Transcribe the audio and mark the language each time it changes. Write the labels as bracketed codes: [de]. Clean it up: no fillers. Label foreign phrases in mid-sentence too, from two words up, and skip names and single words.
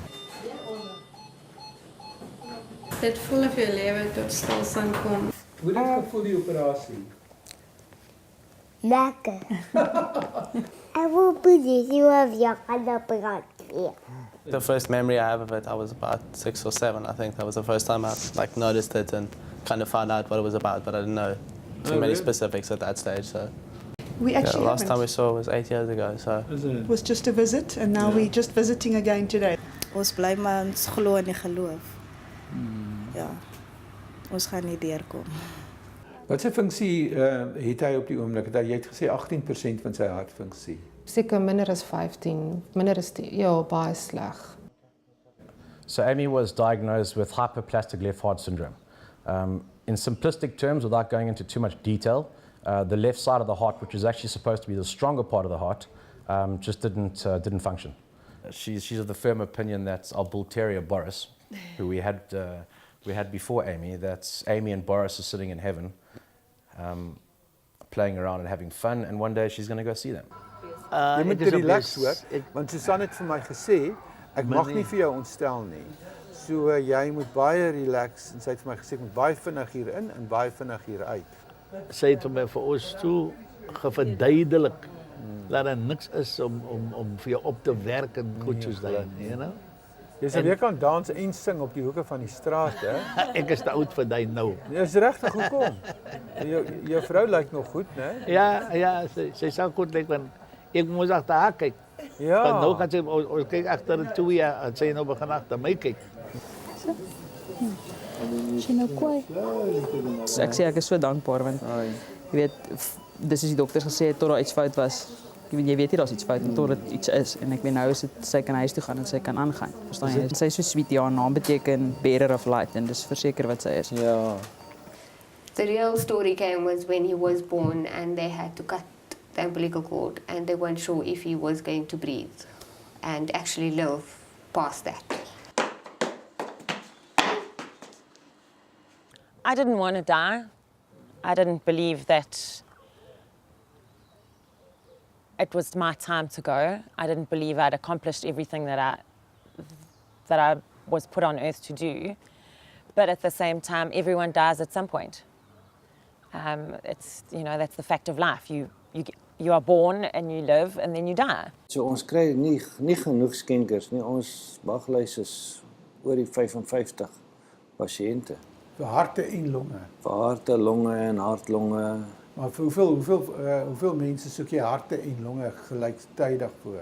[af] Dit voel of jou lewe tot stilstand kom. Hoe het dit gevoel die operasie? Lekker. Ek wil posisie of jy kan operasie. [en] The first memory I have of it, I was about 6 or 7. I think that was the first time I noticed it and kind of found out what it was about, but I didn't know too many specifics at that stage. So we actually last time we saw was 8 years ago. So it was just a visit, and now we're just visiting again today. [af] Ons bly maar ons glo in die geloof. Ja. Ons gaan nie deurkom. Wat se funksie het hy op die oomblik? Jy het gesê 18% van sy hartfunksie. Seker minder as 15, minder as 10, ja, baie sleg. So Amy was diagnosed with hyperplastic left heart syndrome. In simplistic terms, without going into too much detail, the left side of the heart, which is actually supposed to be the stronger part of the heart, just didn't function. She's of the firm opinion that our bull terrier Boris, who we had before Amy, that Amy and Boris are sitting in heaven, playing around and having fun, and one day she's going to go see them. Jy moet relax hoor, want Susan het vir my gesê, ek mag nie vir jou ontstel nie. So jy moet baie relax, en sy het vir my gesê, ek moet baie vinnig hier in en baie vinnig hier uit. Sy het vir ons toe geverduidelik dat er niks is om vir jou op te werk en goed soos dat, [en] you know? [af] Jy sal weer kan dans en sing op die hoeke van die straat, hè? Ek is te oud vir dit nou. Jy is regtig, hoekom? Jou vrou lyk nog goed, né? Ja, sy sou goed lyk, want ek moes agter haar kyk. Ja. Want nou gaan sy, ons kyk agter die 2 jaar, en sy nou begin agter my kyk. Sy nou kwaai. Ek sê ek is so dankbaar, want jy weet, dis as die dokters gesê het, tot daar iets fout was. Jy weet nie daar's iets fout, tot dit iets is. En ek weet nou is dit, sy kan huis toe gaan en sy kan aangaan. Verstaan jy? Sy is so sweet, ja, naam beteken [en] bearer of light, [af] en dis verseker wat sy is. Ja. [en] The real story came was when he was born and they had to cut the umbilical cord and they weren't sure if he was going to breathe and actually live past that. I didn't want to die. I didn't believe that it was my time to go. I didn't believe I'd accomplished everything that I was put on earth to do. But at the same time, everyone dies at some point. It's, you know, that's the fact of life. You are born and you live and then you die. [af] So ons kry nie genoeg skenkers nie. Ons waglys is oor die 55 pasiënte. Vir harte en longe. Vir harte, longe en hartlonge. Maar vir hoeveel mense soek jy harte en longe gelyktydig voor?